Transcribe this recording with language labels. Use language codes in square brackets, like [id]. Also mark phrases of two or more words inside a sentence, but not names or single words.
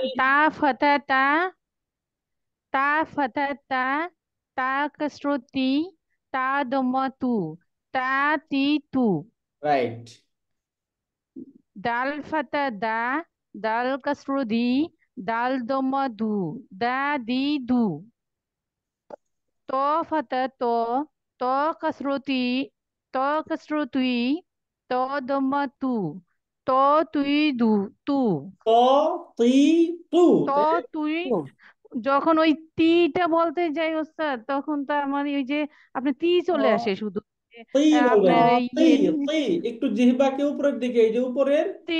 [ar] تا فتحة تا. تا فتحة تا. تا كسرتي. تا ضمة تو. تا تي تو. রাইট। دال فتحة دا. دال كسرتي. دال ضمة دو. دا دي دو. ت فتحة ت. ت كسرتي. ت كسرتوي. ت ضمة تو. ت توي دو. تو. ت، تي، تو, ت [bn] তাই না? তুই। তো যখন ওই তীটা বলতে যাই ওস্তাদ, তখন তো আমার ওই যে আপনি তি চলে আসে [ar] ت [bn] শুধু। তি বলবেন আপনার না, এই [ar] تي، تي. [bn] একটু জিহ্বাকে উপরের দিকে, এই যে উপরের [ar] تي